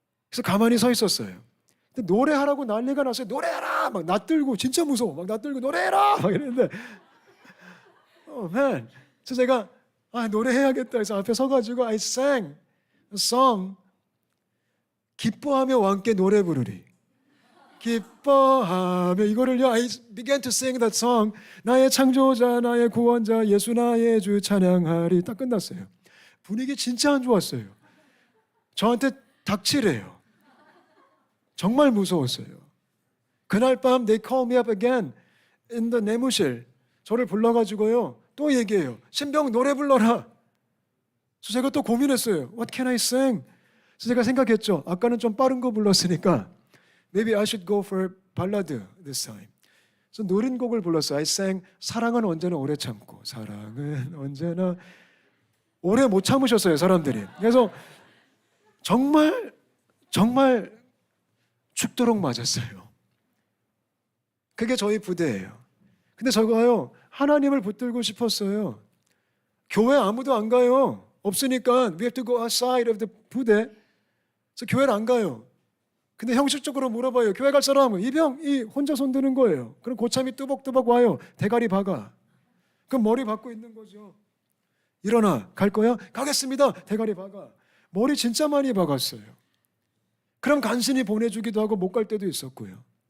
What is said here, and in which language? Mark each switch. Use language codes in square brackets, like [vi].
[ko] 그래서 가만히 서 있었어요. 근데 노래하라고 난리가 났어요. 노래해라! 막 낯들고, 진짜 무서워. 막 낯들고 노래해라! 막 이랬는데 [en] man. [ko] 그래서 제가 노래해야겠다 해서 앞에 서가지고 [en] I sang a song. [ko] 기뻐하며 왕께 노래 부르리. 기뻐하며, 이거를요, [en] I began to sing that song. [ko] 나의 창조자, 나의 구원자, 예수 나의 주 찬양하리. 딱 끝났어요. 분위기 진짜 안 좋았어요. 저한테 닥치래요. 정말 무서웠어요. 그날 밤 [en] they call me up again in the 내무실. [ko] 저를 불러가지고요, 또 얘기해요. 신병 노래 불러라. 그래서 제가 또 고민했어요. [en] What can I sing? [ko] 그래서 제가 생각했죠. 아까는 좀 빠른 거 불렀으니까 [en] maybe I should go for ballad this time. [ko] 그래서 노린 곡을 불렀어요. [en] I sang [ko] 사랑은 언제나 오래 참고 사랑은 언제나 오래 못 참으셨어요, 사람들이. 그래서 정말 죽도록 맞았어요. 그게 저희 부대예요. 근데 저가요, 하나님을 붙들고 싶었어요. 교회 아무도 안 가요. 없으니까 [en] we have to go outside of the 부대. [ko] 그래서 교회를 안 가요. 근데 형식적으로 물어봐요. 교회 갈 사람? 이병이 혼자 손드는 거예요. 그럼 고참이 뚜벅뚜벅 와요. 대가리 박아. 그럼 머리 박고 있는 거죠. 일어나. 갈 거야? 가겠습니다. 대가리 박아. 머리 진짜 많이 박았어요. 그럼 간신히 보내주기도 하고 못 갈 때도 있었고요.